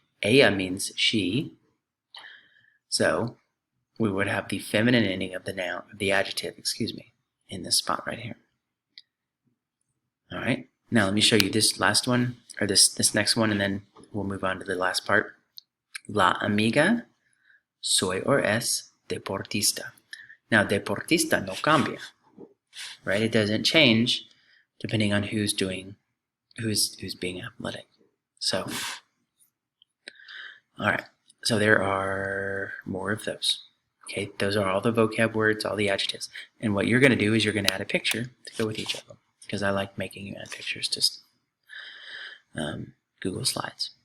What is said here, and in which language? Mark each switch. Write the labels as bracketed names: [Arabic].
[English] Ella means she, so we would have the feminine ending of the noun, the adjective, excuse me, in this spot right here. All right, now let me show you this last one, or this next one, and then we'll move on to the last part. [Spanish] La amiga, soy [English] or [Spanish] es, deportista. [English] Now, [Spanish] deportista no cambia, [English] right? It doesn't change depending on who's being athletic. So, all right, so there are more of those. Okay, those are all the vocab words, all the adjectives. And what you're going to do is you're going to add a picture to go with each of them, because I like making you add pictures to Google Slides.